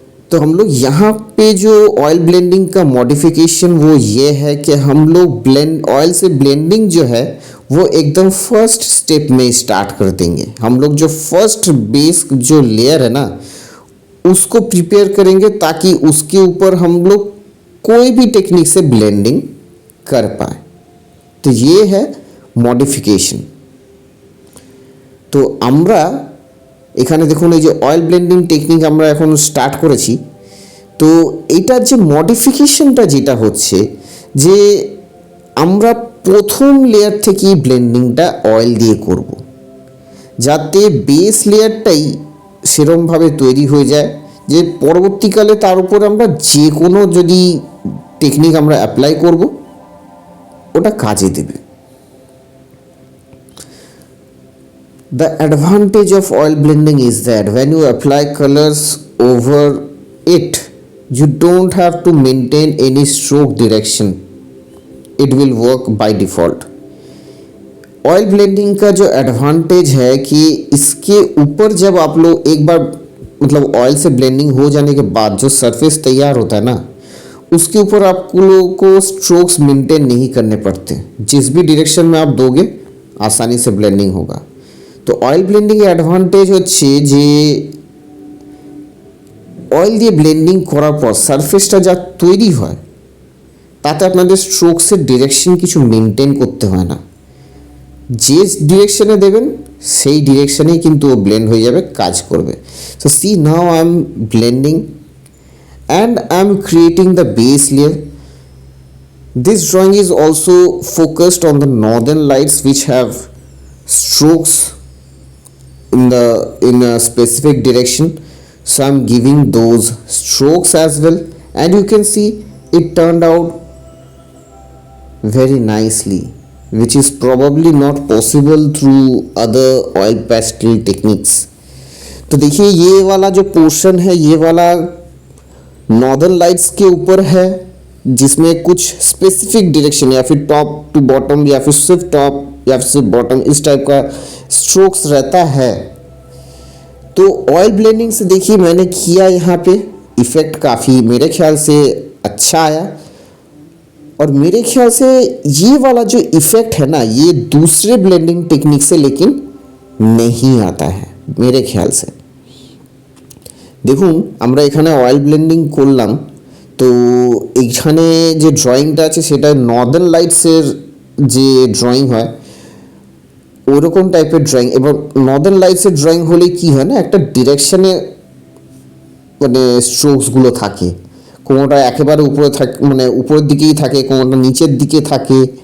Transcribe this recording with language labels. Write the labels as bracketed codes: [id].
[hi] तो हम लोग यहाँ पे जो ऑयल ब्लेंडिंग का मॉडिफिकेशन वो ये है कि हम लोग ऑयल से ब्लेंडिंग जो है वो एकदम फर्स्ट स्टेप में स्टार्ट कर देंगे। हम लोग जो फर्स्ट बेस जो लेयर है ना उसको प्रिपेयर करेंगे ताकि उसके ऊपर हम लोग कोई भी टेक्निक से ब्लेंडिंग कर पाए। तो ये है मॉडिफिकेशन। [bn] तो আমরা এখানে দেখুন এই যে অয়েল ব্লেন্ডিং টেকনিক আমরা এখন স্টার্ট করেছি, তো এটার যে মডিফিকেশনটা যেটা হচ্ছে যে আমরা প্রথম লেয়ার থেকেই ব্লেন্ডিংটা অয়েল দিয়ে করব, যাতে বেস লেয়ারটাই সেরমভাবে তৈরি হয়ে যায় যে পরবর্তীকালে তার উপর আমরা যে কোনো যদি টেকনিক আমরা অ্যাপ্লাই করব ওটা কাজে দেবে। [en] The advantage of oil blending is that when you apply colors over it, you don't have to maintain any stroke direction. It will work by default. [hi] Oil blending का जो एडवांटेज है कि इसके ऊपर जब आप लोग एक बार मतलब ऑयल से ब्लेंडिंग हो जाने के बाद जो सरफेस तैयार होता है ना, उसके ऊपर आप लोगों को स्ट्रोक्स मेंटेन नहीं करने पड़ते। जिस भी डायरेक्शन में आप दोगे आसानी से ब्लेंडिंग होगा। [bn] तो ऑयल ब्लेंडिंग অ্যাডভান্টেজ হচ্ছে যে অয়েল দিয়ে ব্লেন্ডিং করার পর সারফেসটা যা তৈরি হয় তাতে আপনাদের স্ট্রোকসের ডিরেকশন কিছু মেনটেন করতে হয় না, যে ডিরেকশনে দেবেন সেই ডিরেকশনেই কিন্তু ও ব্লেন্ড হয়ে যাবে, কাজ করবে। [en] So see now I am blending and I am creating the base layer. This drawing is also focused on the northern lights which have strokes in a specific direction, so I'm giving those strokes as well, and you can see it turned out very nicely, which is probably not possible through other oil pastel techniques. [hi] तो देखिए ये वाला जो portion है ये वाला northern lights के ऊपर है, जिसमें कुछ स्पेसिफिक डायरेक्शन या फिर टॉप टू बॉटम या फिर सिर्फ टॉप या फिर सिर्फ बॉटम इस टाइप का स्ट्रोक्स रहता है। तो ऑयल ब्लेंडिंग से देखिए मैंने किया यहाँ पे इफ़ेक्ट काफ़ी मेरे ख्याल से अच्छा आया, और मेरे ख्याल से ये वाला जो इफ़ेक्ट है ना ये दूसरे ब्लेंडिंग टेक्निक से लेकिन नहीं आता है मेरे ख्याल से। [bn] দেখুন আমরা এখানে অয়েল ব্লেন্ডিং করলাম, তো এইখানে যে ড্রয়িংটা আছে সেটা নর্দার্ন লাইটসের যে ড্রয়িং হয় ওরকম টাইপের ড্রয়িং, এবং নর্দার্ন লাইটসের ড্রয়িং হলে কি হয় না একটা ডিরেকশনে মানে স্ট্রোকসগুলো থাকে, কোনোটা একেবারে উপরে থাকে মানে উপরের দিকেই থাকে, কোনোটা নিচের দিকে থাকে।